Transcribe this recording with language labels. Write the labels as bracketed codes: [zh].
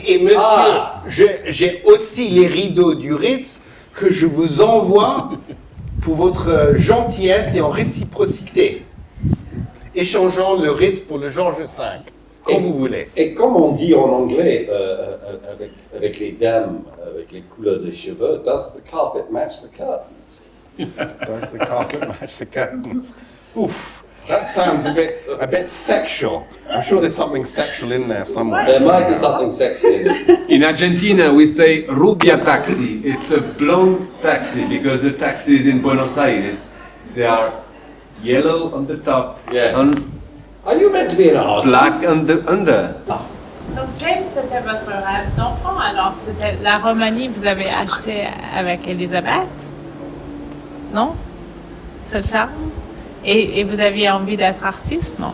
[fr] Et monsieur, j'ai aussi les rideaux du Ritz que je vous envoie pour votre gentillesse et en réciprocité. Échangeons le Ritz pour le Georges V, comme vous voulez. Et comme on dit en anglais avec les dames, avec les couleurs de cheveux, [en] does the carpet match the curtains? Does the carpet match the curtains? Oof, that sounds a bit sexual. I'm sure there's something sexual in there somewhere. There might be something sexy in it. In Argentina, we say [es] rubia taxi. [en] It's a blonde taxi because the taxis in Buenos Aires, they are yellow on the top, Yes. and Are you meant to be an artist? black on the under. [fr] Donc James, c'était votre rêve d'enfant, alors c'était la Roumanie que vous avez acheté avec Elisabeth, non? Cette femme? Et vous aviez envie d'être artiste, non?